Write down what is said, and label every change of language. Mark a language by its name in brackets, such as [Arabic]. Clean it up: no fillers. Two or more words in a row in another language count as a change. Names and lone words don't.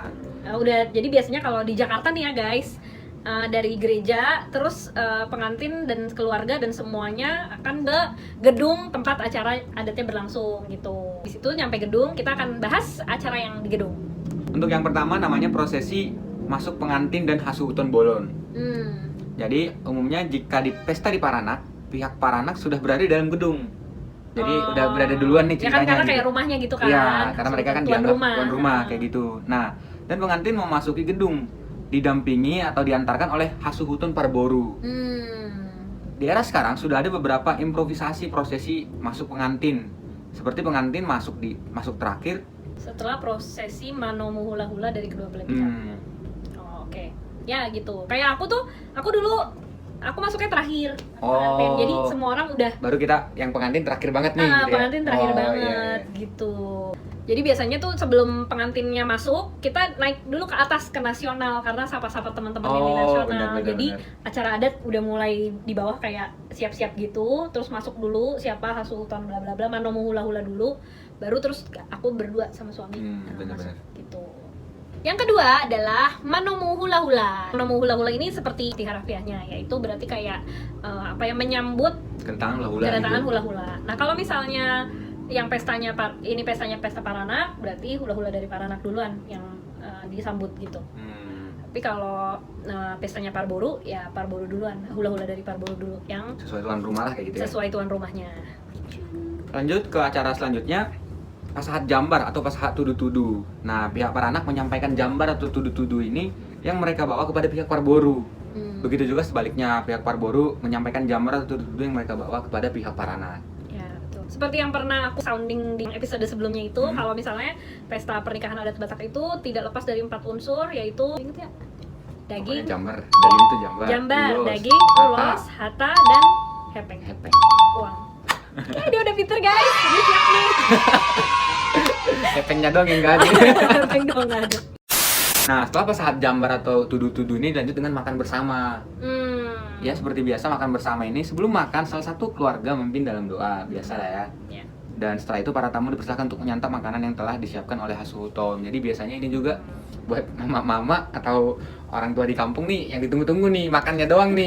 [Indonesian] udah, jadi biasanya kalau di Jakarta nih ya guys, dari gereja terus pengantin dan keluarga dan semuanya akan ke gedung tempat acara adatnya berlangsung gitu. Di situ nyampe gedung kita akan bahas acara yang di gedung. untuk yang pertama namanya prosesi masuk pengantin dan hasuuton bolon. Jadi umumnya jika di pesta di Paranak, pihak Paranak sudah berada di dalam gedung. Jadi udah berada duluan nih ceritanya. Ya kan, karena gitu. kayak rumahnya gitu kan. Iya, karena mereka kan dianggap tuan rumah kayak gitu. Nah, dan pengantin memasuki gedung didampingi atau diantarkan oleh hasuhutun parboru. Di era sekarang sudah ada beberapa improvisasi prosesi masuk pengantin. Seperti pengantin masuk terakhir setelah prosesi manomu hula-hula dari kedua belah pihak. Oke. Ya gitu. Kayak aku dulu masuknya terakhir. Jadi semua orang udah baru kita yang pengantin terakhir banget nih gitu pengantin terakhir banget gitu. Jadi biasanya tuh sebelum pengantinnya masuk, kita naik dulu ke atas ke nasional karena sapa-sapa teman-teman ini nasional. Jadi acara adat udah mulai di bawah kayak siap-siap gitu, terus masuk dulu siapa hasutan bla bla bla, manomu hula-hula dulu, baru terus aku berdua sama suami masuk gitu. Yang kedua adalah manomu hula-hula. Manomu hula-hula ini seperti harafiahnya, yaitu berarti kayak menyambut kedatangan hula-hula. Nah, kalau misalnya yang pestanya pesta Paranak, berarti hula-hula dari Paranak duluan yang disambut gitu. Tapi kalau pestanya Parboru, ya Parboru duluan, hula-hula dari Parboru dulu yang sesuai tuan rumah lah kayak gitu ya. Sesuai tuan rumahnya. Lanjut ke acara selanjutnya, pasahat jambar atau pasahat tudu-tudu. Nah, pihak Paranak menyampaikan jambar atau tudu-tudu ini yang mereka bawa kepada pihak Parboru. Begitu juga sebaliknya, pihak Parboru menyampaikan jambar atau tudu-tudu yang mereka bawa kepada pihak Paranak. Seperti yang pernah aku sounding di episode sebelumnya itu, kalau misalnya pesta pernikahan adat Batak itu tidak lepas dari 4 unsur, yaitu ingat ya? Daging, jambar, daging, ulos, hata, dan hepeng. Uang. Dia udah pinter guys, dia siap nih. Kepengnya doang yang nggak ada. Kepeng doang nggak ada. Nah, setelah pasahat jambar atau tuduh-tuduh ini lanjut dengan makan bersama. Ya, seperti biasa makan bersama ini sebelum makan salah satu keluarga memimpin dalam doa, biasa lah ya. Ya. Dan setelah itu para tamu dipersilakan untuk menyantap makanan yang telah disiapkan oleh Hasuton. Jadi biasanya ini juga buat mama-mama atau orang tua di kampung nih yang ditunggu-tunggu nih, makannya doang nih.